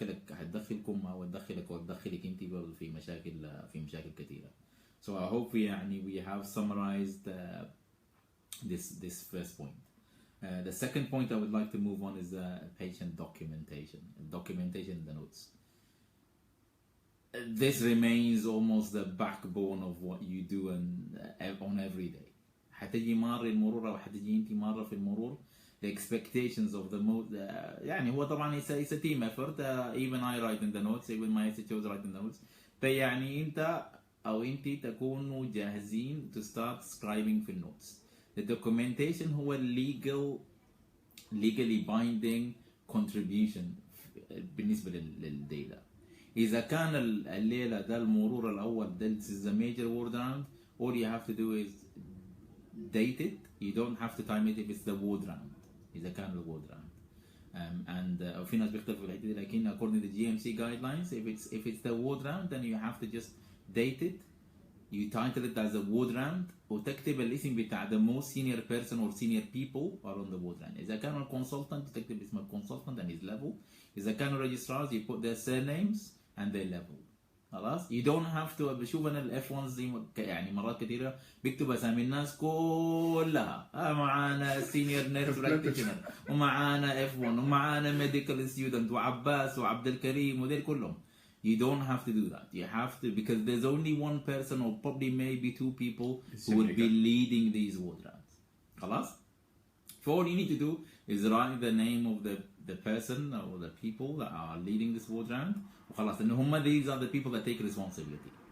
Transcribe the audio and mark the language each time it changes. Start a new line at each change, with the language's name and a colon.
Arabic: هتدخلكم او تدخلك انت برضه في مشاكل كثيره.
English: So I hope we have summarized this first point. The second point I would like to move on is patient documentation in the notes. This remains almost the backbone of what you do on every day.
Arabic: حتجي مارة المرور او حتجي انت مرة في المرور
English: the expectations of the
Arabic: يعني هو طبعا
English: it's a team effort. Even I write in the notes, even my SHOs write in the notes.
Arabic: فيعني انت او انت تكونوا جاهزين
English: to start scribing
Arabic: في النوتس.
English: The documentation هو legally binding contribution
Arabic: بالنسبة للديتا. إذا كان الليلة ده المرور الأول ده
English: this is a major ward round, all you have to do is date it. You don't have to time it if it's the ward round.
Arabic: إذا كان الوورد راوند
English: and
Arabic: في ناس بيختلفوا في الحته دي، لكن
English: according to the GMC guidelines if it's the ward round then you have to just date it, you title it as a ward round
Arabic: وتكتب الاسم بتاع
English: the most senior person or senior people are on the ward round.
Arabic: إذا كانوا
English: consultant
Arabic: تكتب اسم
English: consultant and his level. إذا كانوا registrars you put their surnames and their level. خلاص you don't have to.
Arabic: بشوف انا الاف 1 زي يعني مرات كثيره بيكتب اسامي الناس كلها، معانا سينيور نيرس براكتيشنر ومعانا اف 1 ومعانا ميديكال ستودنت وعباس وعبد الكريم وديل كلهم.
English: You don't have to do that. You have to, because there's only one person or probably maybe two people who will be leading these ward rounds.
Arabic: خلاص.
English: So all you need to do is write the name of the person or the people that are leading this ward round.
Arabic: وخلاص إن هم
English: these are the people that take responsibility.